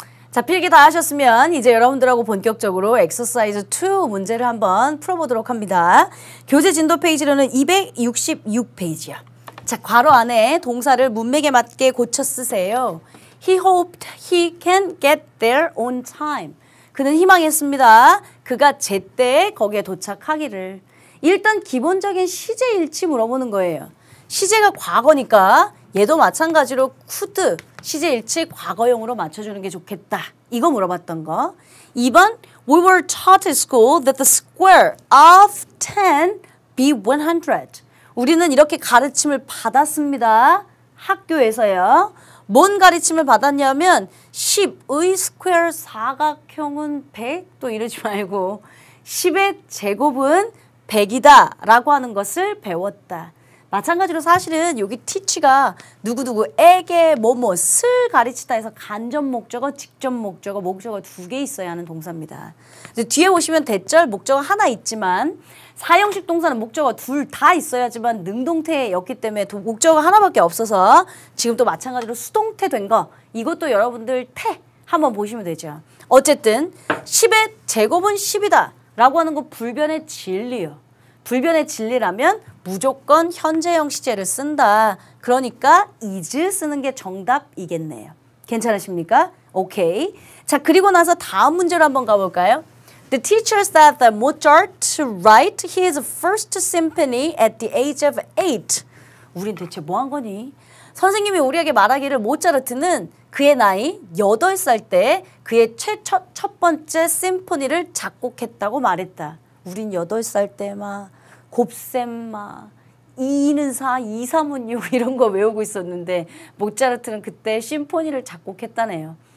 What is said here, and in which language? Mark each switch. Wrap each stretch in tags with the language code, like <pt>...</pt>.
<ko>자, 필기 다 하셨으면 이제 여러분들하고 본격적으로 엑서사이즈 2 문제를 한번 풀어보도록 합니다. 교재 진도 페이지로는 266페이지야. 자, 괄호 안에 동사를 문맥에 맞게 고쳐 쓰세요.</ko> <en>He hoped he can get there on time.</en> <ko>그는 희망했습니다. 그가 제때 거기에 도착하기를. 일단 기본적인 시제일치 물어보는 거예요. 시제가 과거니까 얘도 마찬가지로 could 시제일치 과거형으로 맞춰주는 게 좋겠다. 이거 물어봤던 거. 2번</ko> <en>We were taught at school that the square of 10 be 100.</en> <ko>우리는 이렇게 가르침을 받았습니다. 학교에서요. 뭔 가르침을 받았냐면 10의 스퀘어 사각형은 100? 또 이러지 말고 10의 제곱은 100이다 라고 하는 것을 배웠다. 마찬가지로 사실은 여기 teach가 누구누구에게 뭐뭐을 가르치다 해서 간접 목적어, 직접 목적어, 목적어 2개 있어야 하는 동사입니다. 뒤에 보시면 대절 목적어 하나 있지만 사형식 동사는 목적어 둘 다 있어야지만 능동태였기 때문에 목적어 하나밖에 없어서 지금 또 마찬가지로 수동태 된 거 이것도 여러분들 태 한번 보시면 되죠. 어쨌든 10의 제곱은 10이다 라고 하는 거 불변의 진리요. 불변의 진리라면 무조건 현재형 시제를 쓴다. 그러니까 is 쓰는 게 정답이겠네요. 괜찮으십니까? 오케이. 자, 그리고 나서 다음 문제로 한번 가볼까요?</ko> <en>The teacher said that Mozart to write his first symphony at the age of 8.</en> <ko>우린 대체 뭐 한 거니? 선생님이 우리에게 말하기를 모차르트는 그의 나이 8살 때 그의 첫 번째 심포니를 작곡했다고 말했다. 우린 8살 때 막 곱셈 막 2는 4, 2, 3은 6 이런 거 외우고 있었는데 모차르트는 그때 심포니를 작곡했다네요.</ko>